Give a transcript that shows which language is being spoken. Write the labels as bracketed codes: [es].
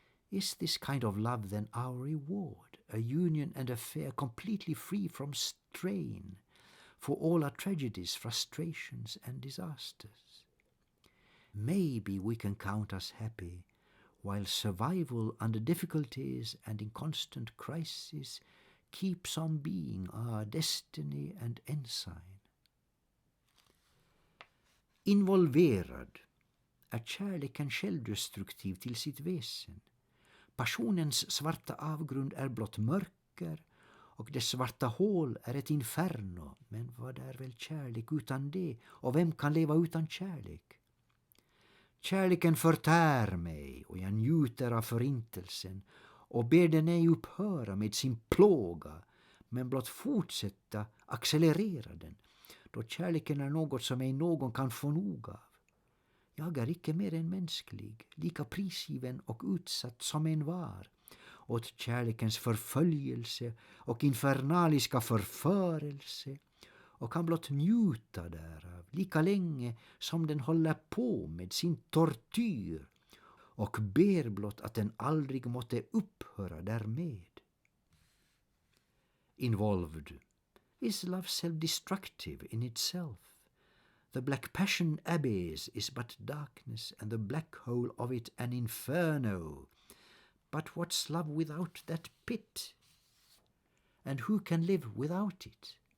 [en] Is this kind of love then our reward, a union and affair completely free from strain for all our tragedies, frustrations, and disasters? Maybe we can count us happy, while survival under difficulties and in constant crisis keeps on being our destiny and ensign. [sv] Involverad är kärleken självdestruktiv till sitt väsen. Passionens svarta avgrund är blott mörker, och dess svarta hål är ett inferno. Men vad är väl kärlek utan det, och vem kan leva utan kärlek? Kärleken förtär mig, och jag njuter av förintelsen, och ber den ej upphöra med sin plåga, men blott fortsätta accelerera den, då kärleken är något som ej någon kan få nog av. Jag är icke mer än mänsklig, lika prisgiven och utsatt som en var, åt kärlekens förföljelse och infernaliska förförelse, och kan blott njuta därav lika länge som den håller på med sin tortyr, och ber blott att den aldrig måtte upphöra därmed. [en] Involved. Is love self-destructive in itself? The black passion abyss is but darkness, and the black hole of it an inferno. But what's love without that pit? And who can live without it?